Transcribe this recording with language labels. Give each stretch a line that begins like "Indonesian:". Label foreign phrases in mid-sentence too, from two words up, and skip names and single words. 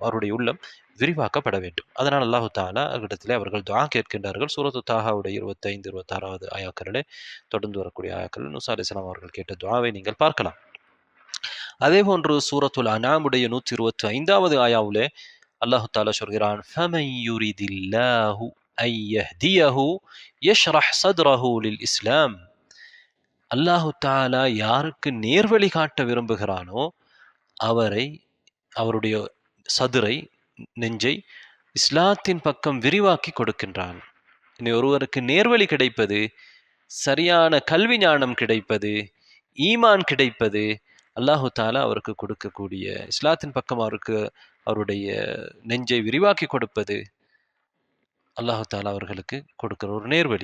Tamil: அவருடைய உள்ளம் விரிவாக்கப்பட வேண்டும். அதனால்
Arabic: الله تعالى
Tamil: இடத்திலே அவர்கள் துஆ கேட்கின்றார்கள். சூரத்து தாஹாவுடைய 25, 26வது ஆயாக்களிலே தொடர்ந்து வரக்கூடிய ஆயாக்களில் மூசா அலைஹிஸ்ஸலாம் அவர்கள் கேட்ட துஆவை நீங்கள் பார்க்கலாம். அதே போன்று சூரத்துல் அன்ஆமுடைய 125வது ஆயாவிலே
Arabic: الله تعالى
Tamil: சொல்கிறான்,
Arabic: فمن يرد الله أن يهديه يشرح صدره للإسلام. الله تعالى
Tamil: யாருக்கு நேர்வழி காட்ட விரும்புகிறானோ அவருடைய சதுரை, நெஞ்சை இஸ்லாத்தின் பக்கம் விரிவாக்கி கொடுக்கின்றான். இனி ஒருவருக்கு நேர்வழி கிடைப்பது, சரியான கல்வி ஞானம் கிடைப்பது, ஈமான் கிடைப்பது,
Arabic: الله تعالى
Tamil: அவருக்கு கொடுக்கக்கூடிய இஸ்லாத்தின் பக்கம் அவருடைய நெஞ்சை விரிவாக்கி கொடுப்பது
Arabic: الله تعالى
Tamil: அவர்களுக்கு கொடுக்கிற ஒரு நேர்வழி.